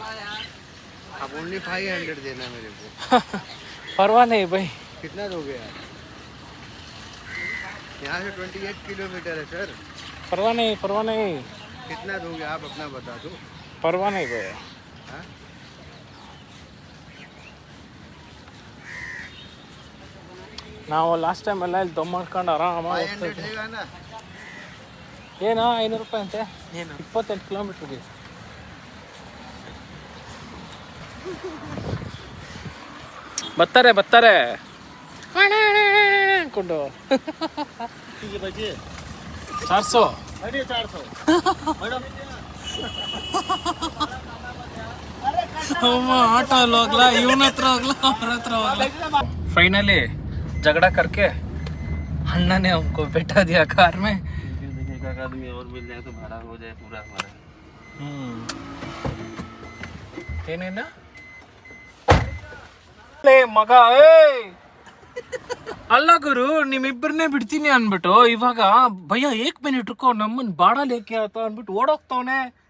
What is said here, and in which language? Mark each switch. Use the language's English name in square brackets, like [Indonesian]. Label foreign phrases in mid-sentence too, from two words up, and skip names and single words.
[Hindi] आप ओनली 500 देना मेरे को। परवाह नहीं भाई, कितना दोगे यार? यहाँ से 28 किलोमीटर है सर। परवाह नहीं, परवाह नहीं, कितना दोगे आप अपना बता दो। परवाह नहीं भैया। हाँ? [Kannada] ನಾವು [English] last time [Kannada] ಎಲ್ಲ ಇಲ್ಲಿ ದಮ್ ಮಾಡ್ಕೊಂಡು ಆರಾಮಾಗಿ [Hindi] 500 देगा ना? [Kannada] ಏನಾ 500 ರೂಪಾಯಿ ಅಂತೆ, 28 ಕಿಲೋಮೀಟ್ರಿಗೆ. ಬರ್ತಾರೆ ಬರ್ತಾರೆ ಅನ್ಕೊಂಡು 400 ಆಟೋ ಅಲ್ಲಿ ಹೋಗ್ಲಾ, ಇವನ ಹತ್ರ ಹೋಗ್ಲಾ, ಅವ್ರ ಹತ್ರ ಹೋಗ್ಲಾ. [Hindi] फाइनली झगड़ा करके अन्ना ने हमको बैठा दिया कार में। एक आदमी और मिल जाए तो भाड़ा हो जाए पूरा हमारा। [Kannada] ಏನೇನ ಲೇ ಮಗ, ಅಲ್ಲ ಗುರು ನಿಮ್ಮಿಬ್ಬರನ್ನೇ ಬಿಡ್ತೀನಿ ಅನ್ಬಿಟ್ಟು ಇವಾಗ [Hindi] भैया एक मिनट [Kannada] ಇಟ್ಕೋ ನಮ್ಮನ್ ಬಾಡಲ್ ಏಕೆ ಆತ ಅನ್ಬಿಟ್ಟು ಓಡೋಗ್ತವನೆ.